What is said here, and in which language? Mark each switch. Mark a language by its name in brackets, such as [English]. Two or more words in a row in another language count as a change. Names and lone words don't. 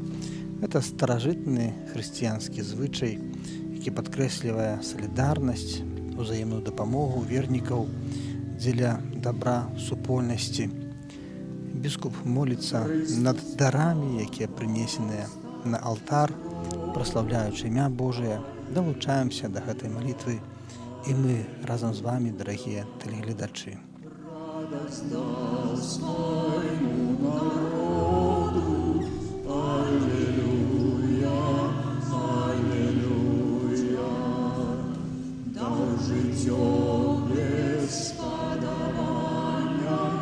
[Belarusian] Гэта старажытны хрысціянскі звычай, які падкрэслівае салідарнасць, узаемную дапамогу вернікаў дзеля дабра супольнасці. Біскуп моліцца над дарамі, якія прынесеныя на алтар, праслаўляючы імя Божае. Далучаемся да гэтай малітвы і мы разам з вамі, дарагія тэлегледачы. [Russian] Радость даст моему народу. Аллилуйя, аллилуйя. [Ukrainian] Дал життё без подавання.